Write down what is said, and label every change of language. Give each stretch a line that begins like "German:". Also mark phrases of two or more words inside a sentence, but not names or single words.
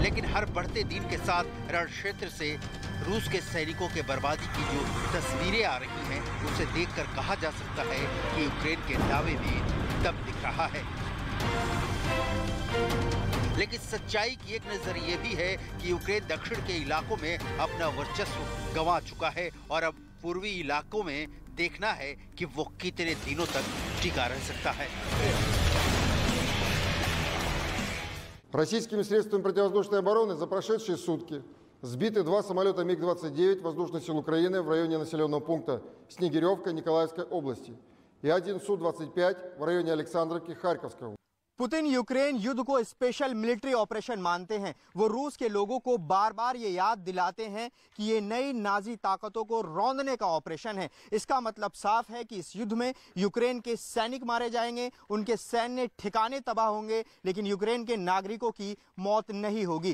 Hindi: लेकिन हर बढ़ते दिन के साथ रण क्षेत्र से रूस के सैनिकों के बर्बादी की जो तस्वीरें आ रही हैं, उसे देखकर कहा जा सकता है कि यूक्रेन के दावे में दम दिख रहा है। लेकिन सच्चाई की एक नजर ये भी है कि यूक्रेन दक्षिण के इलाकों में अपना वर्चस्व गंवा चुका है और अब पूर्वी इलाकों में देखना है कि वो कितने दिनों तक टिका रह सकता है।
Russian: Российскими средствами противовоздушной обороны за прошедшие сутки сбиты 2 самолета МиГ-29 воздушных сил Украины в районе населенного пункта Снегиревка Николаевской области и 1 Су-25 в районе Александровки Харьковской области.
Hindi: पुतिन यूक्रेन युद्ध को
English: special military operation
Hindi: मानते हैं। वो रूस के लोगों को बार बार ये याद दिलाते हैं कि ये नई नाजी ताकतों को रौंदने का ऑपरेशन है। इसका मतलब साफ है कि इस युद्ध में यूक्रेन के सैनिक मारे जाएंगे, उनके सैन्य ठिकाने तबाह होंगे, लेकिन यूक्रेन के नागरिकों की मौत नहीं होगी।